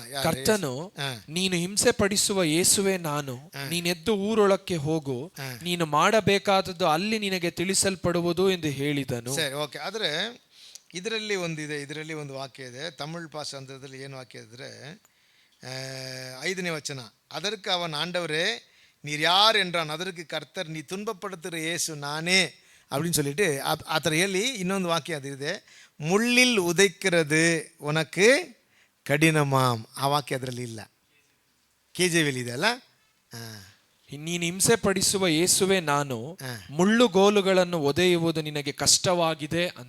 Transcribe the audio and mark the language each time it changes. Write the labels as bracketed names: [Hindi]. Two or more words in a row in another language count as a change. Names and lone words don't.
[Kannada] ಕರ್ತನು, ನೀನು ಹಿಂಸೆ ಪಡಿಸುವ ಯೇಸುವೆ ನಾನು, ನೀನೆದ್ದು ಊರೊಳಕ್ಕೆ ಹೋಗು, ನೀನು ಮಾಡಬೇಕಾದದ್ದು ಅಲ್ಲಿ ನಿನಗೆ ತಿಳಿಸಲ್ಪಡುವುದು ಎಂದು ಹೇಳಿದನು. ಸರಿ, ಓಕೆ. ಆದರೆ ಇದರಲ್ಲಿ ಒಂದು ವಾಕ್ಯ ಇದೆ, ತಮಿಳ್ ಭಾಷಾಂತರದಲ್ಲಿ ಏನು ವಾಕ್ಯ ಇದ್ರೆ, 5ನೇ ವಚನ. [Tamil] அதற்கு அவன், ஆண்டவரே நீர் யார் என்றான். அதற்கு கர்த்தர், நீ துன்பப்படுத்துகிற இயேசு நானே அப்படின்னு சொல்லிட்டு [Kannada] ಆ ಥರ ಹೇಳಿ ಇನ್ನೊಂದು ವಾಕ್ಯ ಅದು ಇದೆ, [Tamil] முள்ளில் உதைக்கிறது உனக்கு கடினமாம். [Kannada] ಆ ವಾಕ್ಯ ಅದರಲ್ಲಿ ಇಲ್ಲ, KJV ಇದೆ ಅಲ್ಲ. ನೀನು ಹಿಂಸೆ ಪಡಿಸುವ ಯೇಸುವೆ ನಾನು, ಮುಳ್ಳುಗೋಲುಗಳನ್ನು ಒದೆಯುವುದು ನಿನಗೆ ಕಷ್ಟವಾಗಿದೆ ಅಂದ.